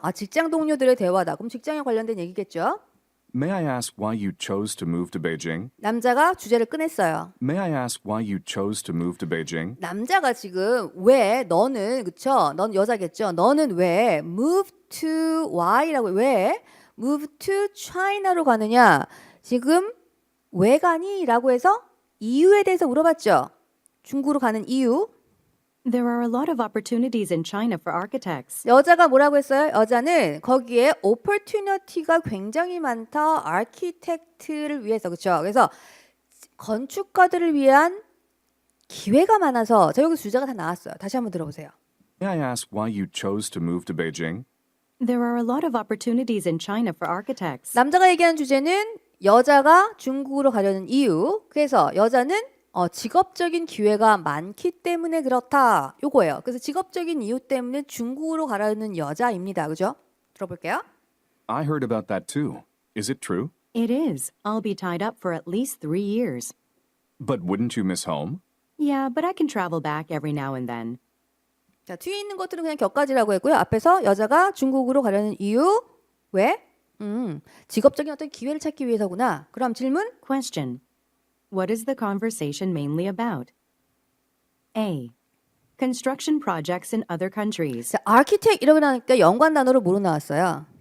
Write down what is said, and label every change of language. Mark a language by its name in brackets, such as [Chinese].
[Korean] 아, 직장 동료들의 대화다. 그럼 직장에 관련된 얘기겠죠? [English] May I ask why you chose to move to Beijing? [Korean] 남자가 주제를 꺼냈어요. [English] May I ask why you chose to move to Beijing? [Korean] 남자가 지금 왜 너는 그쵸? 넌 여자겠죠? 너는 왜 [English] move to Y [Korean] 라고 왜 [English] move to China [Korean] 로 가느냐? 지금 왜 가니? 라고 해서 이유에 대해서 물어봤죠. 중국으로 가는 이유. [English] There are a lot of opportunities in China for architects. [Korean] 여자가 뭐라고 했어요? 여자는 거기에 opportunity가 굉장히 많다. 아키텍트를 위해서. 그렇죠? 그래서 건축가들을 위한 기회가 많아서 자 여기 주제가 다 나왔어요. 다시 한번 들어보세요. May I ask why you chose to move to Beijing? There are a lot of opportunities in China for architects. 남자가 얘기한 주제는 여자가 중국으로 가려는 이유. 그래서 여자는 직업적인 기회가 많기 때문에 그렇다. 요거예요. 그래서 직업적인 이유 때문에 중국으로 가려는 여자입니다. 그죠? 들어볼게요. [English] I heard about that too. Is it true? It is. I'll be tied up for at least 3 years. But wouldn't you miss home? Yeah, but I can travel back every now and then. [Korean] 자, 뒤에 있는 것들은 그냥 격가지라고 했고요. 앞에서 여자가 중국으로 가려는 이유. 왜? 직업적인 어떤 기회를 찾기 위해서구나. 그럼 질문? [English] Question. What is the conversation mainly about? A. Construction projects in other countries. [Korean] 자, architect 이러고 나니까 연관 단어로 뭐로 나왔어요?